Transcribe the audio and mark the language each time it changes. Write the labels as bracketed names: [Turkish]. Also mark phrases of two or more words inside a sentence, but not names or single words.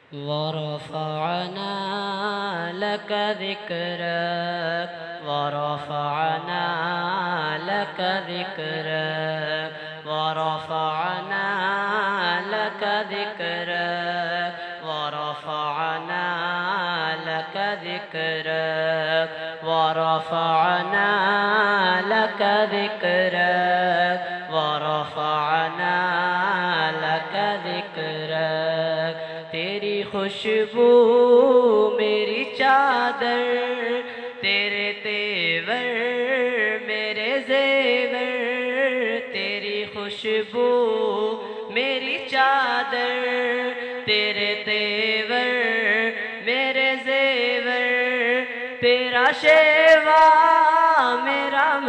[Arabic] ورفعنا لك ذكرك ورفعنا لك ذكرك ورفعنا لك ذكرك ورفعنا لك ذكرك ورفعنا لك ذكرك ورفعنا لك [Hindi] ذكرك तेरी खुशबू मेरी चादर तेरे तेवर मेरे जेवर तेरी खुशबू मेरी चादर तेरे तेवर मेरे जेवर तेरा शेवा मेरा